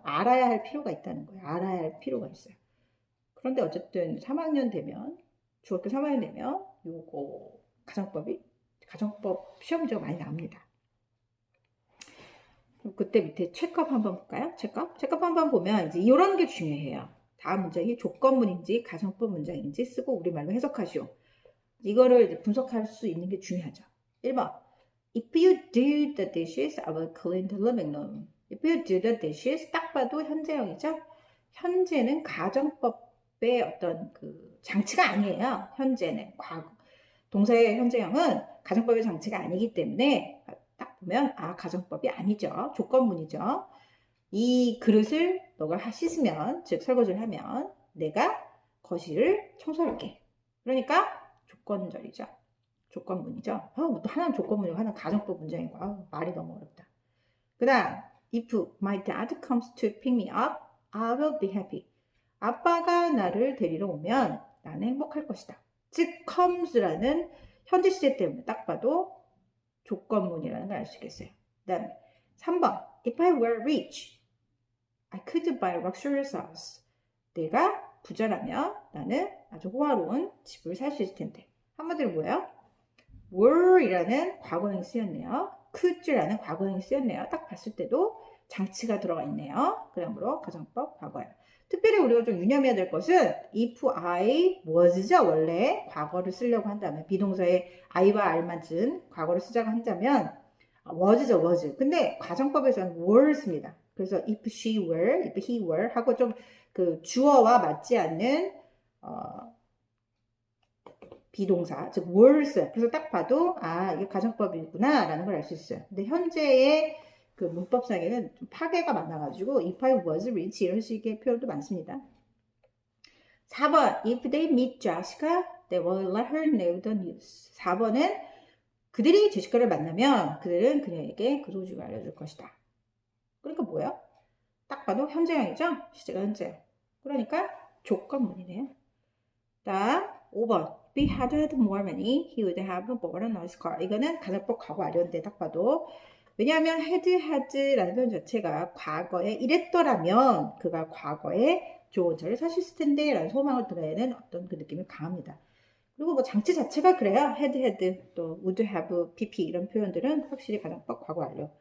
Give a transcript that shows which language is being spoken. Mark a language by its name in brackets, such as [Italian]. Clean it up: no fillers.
[Korean] 알아야 할 필요가 있다는 거예요. 알아야 할 필요가 있어요. 그런데 어쨌든 3학년 되면 중학교 3학년 되면 요거 가정법 시험 문제가 많이 나옵니다. 그때 밑에 체크업 한번 볼까요? 체크업 한번 보면 이제 이런 게 중요해요. 다음 문장이 조건문인지 가정법 문장인지 쓰고 우리말로 해석하시오. 이거를 이제 분석할 수 있는 게 중요하죠. 1번. [English] If you do the dishes, I will clean the living room. If you do the dishes, [Korean] 딱 봐도 현재형이죠. 현재는 가정법의 어떤 장치가 아니에요. 현재는 동사의 현재형은 가정법의 장치가 아니기 때문에 딱 보면 가정법이 아니죠. 조건문이죠. 이 그릇을 너가 씻으면 즉 설거지를 하면 내가 거실을 청소할게. 그러니까 조건절이죠. 조건문이죠. 또 하나는 조건문이고 하나는 가정법 문장이고 말이 너무 어렵다. 그 다음 [English] if my dad comes to pick me up, I will be happy. [Korean] 아빠가 나를 데리러 오면 나는 행복할 것이다. 즉 comes라는 현재 시제 때문에 딱 봐도 조건문이라는 걸 알 수 있겠어요. 그 다음에 3번 [English] If I were rich, I could buy luxurious house. [Korean] 내가 부자라면 나는 아주 호화로운 집을 살 수 있을 텐데. 한마디로 뭐예요? were이라는 과거형이 쓰였네요. could라는 과거형이 쓰였네요. 딱 봤을 때도 장치가 들어가 있네요. 그러므로 가정법 과거형. 특별히 우리가 좀 유념해야 될 것은 [English] if I was [Korean] 죠. 원래 과거를 쓰려고 한다면 비동사의 I와 R만 든 과거를 쓰자고 한다면 was죠. was. 근데 가정법에서는 were 씁니다. 그래서 [English] if she were, if he were [Korean] 하고 좀 주어와 맞지 않는 비동사, 즉 were's. 그래서 딱 봐도 이게 가정법이구나 라는 걸 알 수 있어요. 근데 현재의 문법상에는 좀 파괴가 많아가지고 [English] if I was rich [Korean] 이런 식의 표현도 많습니다. 4번 [English] if they meet Jessica, they will let her know the news. [Korean] 4번은 그들이 제시카를 만나면 그들은 그녀에게 그 소식을 알려줄 것이다. 그러니까 뭐예요? 딱 봐도 현재형이죠? 시제가 현재형. 그러니까 조건문이네요. 다음 5번. [English] If he had more money, he would have bought a nice car. [Korean] 이거는 가정법 과거 완료인데 딱 봐도. 왜냐하면 had라는 표현 자체가 과거에 이랬더라면 그가 과거에 좋은 차를 사셨을 텐데 라는 소망을 드러내는 어떤 그 느낌이 강합니다. 그리고 뭐 장치 자체가 그래요. had 또 would have, pp 이런 표현들은 확실히 가정법 과거 완료.